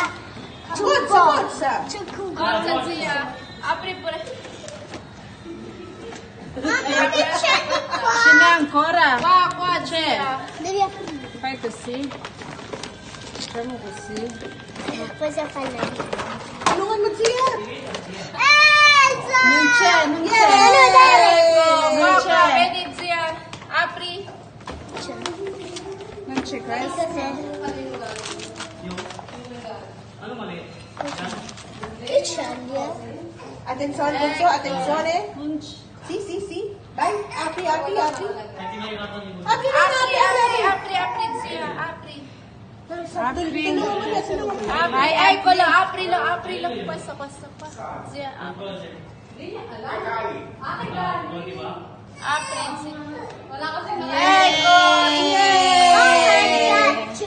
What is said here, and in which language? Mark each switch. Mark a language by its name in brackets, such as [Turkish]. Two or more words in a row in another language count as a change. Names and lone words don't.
[Italian] Forza, forza. Forza zia, apri pure. Mamma che c'è di qua? Ce n'è ancora? Qua c'è. Devi aprire. Fai così. Facciamo così. Poi si fa lei. [Filipino] Tulungan mo siya. Elsa! [Italian] Non c'è, non c'è. Non Qua, c'è. vedi zia, apri. Non c'è questo. Che c'è lì? Attenzione, Bunso, attenzione. Sì, sì, sì. Vai, apri, apri, apri. Apri na natin. Apri zia, apri. Apri. Apri, eccolo, aprilo. Questo qua. Zia, apri. Apri zia. Ecco, Yay!